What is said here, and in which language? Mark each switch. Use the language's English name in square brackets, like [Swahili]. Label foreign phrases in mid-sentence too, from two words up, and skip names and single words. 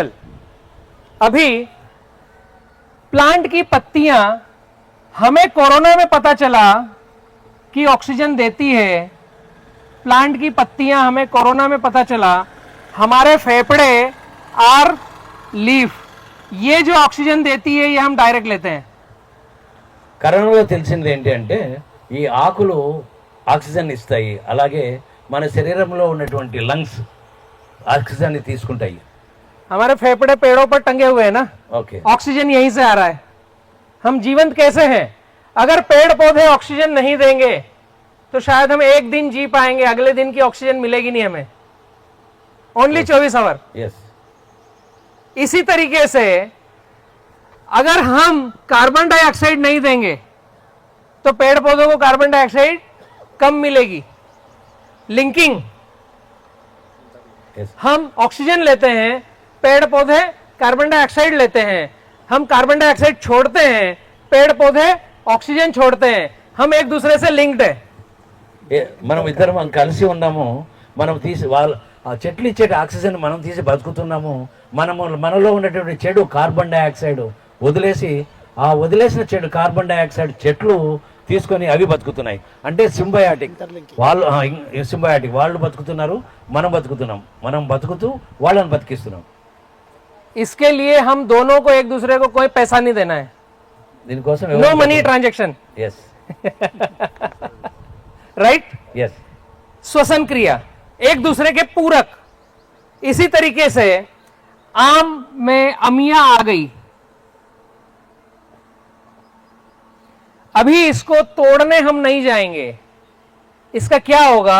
[Hindi] अभी प्लांट की पत्तियां, हमें कोरोना में पता चला कि ऑक्सीजन देती है. प्लांट की पत्तियां हमें कोरोना में पता चला. हमारे फेफड़े [English] are leaf, [Hindi] ये जो ऑक्सीजन देती है ये हम डायरेक्ट लेते हैं. [Telugu] కరోనాలో తెలిసింది ఏంటి అంటే ఈ ఆకులు ఆక్సిజన్ ఇస్తాయి, అలాగే మన శరీరంలో ఉన్నటువంటి లంగ్స్ ఆక్సిజన్ ని తీసుకుంటాయి. [Hindi] हमारे फेफड़े पेड़ों पर टंगे हुए हैं ना. ఓకే. ऑक्सीजन यहीं से आ रहा है. हम जीवंत कैसे हैं? अगर पेड़ पौधे ऑक्सीजन नहीं देंगे तो शायद हम एक दिन जी पाएंगे, अगले दिन की ऑक्सीजन मिलेगी नहीं हमें. [English] only 24 hour. [Hindi] ఎస్. इसी तरीके से अगर हम [English] carbon dioxide [Hindi] नहीं देंगे तो पेड़ पौधों को [English] carbon dioxide [Hindi] कम मिलेगी. लिंकिंग. Yes. हम ऑक्सीजन लेते हैं, पेड़ पौधे [English] carbon dioxide [Hindi] लेते हैं. हम [English] carbon dioxide [Hindi] छोड़ते हैं, पेड़ पौधे ऑक्सीजन छोड़ते हैं. हम एक दूसरे से लिंक्ड है. [Telugu] మనం ఇద్దరం కలిసి ఉన్నాము. మనం తీసి వాళ్ళ ఆ చెట్లు ఇచ్చే ఆక్సిజన్ మనం తీసి బతుకుతున్నాము. మనలో ఉన్నటువంటి చెడు [English] carbon dioxide [Telugu] వదిలేసి ఆ వదిలేసిన చెడు [English] carbon dioxide [Telugu] చెట్లు తీసుకొని అవి బతుకుతున్నాయి. అంటే సింబయాటిక్. వాళ్ళు బతుకుతున్నారు, మనం బతుకుతున్నాం. మనం బతుకుతూ వాళ్ళని బతికిస్తున్నాం. [Hindi] इसके लिए हम दोनों को एक दूसरे को कोई पैसा नहीं देना है. [Telugu] దీనికోసం [English] no money transaction. [Hindi] ఎస్. राइट. ఎస్. श्वसन क्रिया, एक दूसरे के पूरक. इसी तरीके से आम में अमिया आ गई. अभी इसको तोड़ने हम नहीं जाएंगे. इसका क्या होगा?